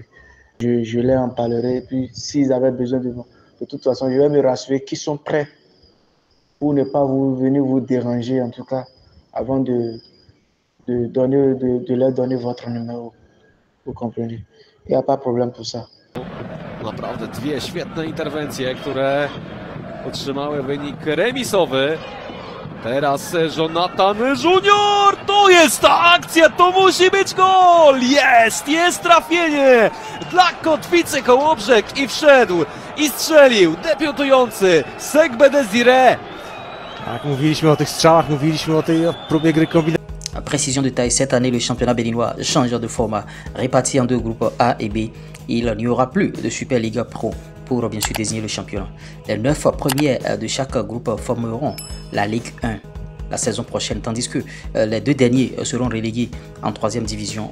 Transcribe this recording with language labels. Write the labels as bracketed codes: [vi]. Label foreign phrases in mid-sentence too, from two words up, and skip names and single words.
[fr] Je leur en parlerai, et puis s'ils avaient besoin de moi, de toute façon, je vais me rassurer qu'ils sont prêts pour ne pas venir vous déranger, en tout cas, avant de leur donner votre numéro. Vous comprenez? Il n'y a pas de problème pour ça. [pl] Naprawdę dwie świetne interwencje, które otrzymały wynik remisowy. Teraz Jonathan Junior, to jest ta akcja, to musi być gol! Jest trafienie dla kotwicy Kołobrzeg i wszedł i strzelił debiutujący Segbe Désiré. Tak, mówiliśmy o tych strzałach, mówiliśmy o tej próbie gry kombinacyjnej. [fr] Précision de taille, cette année le championnat béninois change de format, réparti en deux groupes A et B. Il n'y aura plus de Super Liga Pro pour bien sûr désigner le championnat. Les 9 premiers de chaque groupe formeront la Ligue 1 la saison prochaine, tandis que les 2 derniers seront relégués en 3e division.